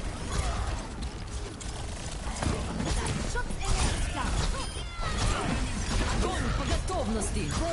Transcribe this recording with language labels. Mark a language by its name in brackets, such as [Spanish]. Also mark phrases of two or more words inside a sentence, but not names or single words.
[German] Schutzengel ist da. [Russian] Огонь по готовности.